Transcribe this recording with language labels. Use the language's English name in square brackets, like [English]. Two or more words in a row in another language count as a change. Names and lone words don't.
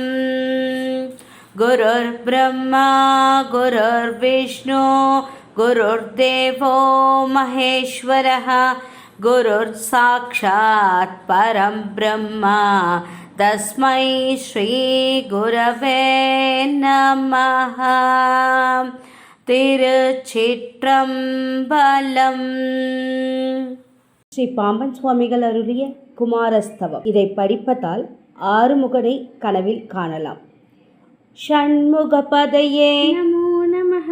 [Sanskrit] गुरुर्ब्रह्मा गुरुर्विष्णु गुरुर्देवो महेश्वरः गुरुर्साक्षात् परं ब्रह्म तस्मै श्रीगुरवे नमः। [Tamil] திருச்சிற்றம்பலம். ஸ்ரீ பாம்பன் சுவாமிகள் அருளிய குமாரஸ்தவம். இதை படிப்பதால் ஆறுமுகனை கனவில் காணலாம். [Sanskrit] ஷண்முகபதயே नमो नमः.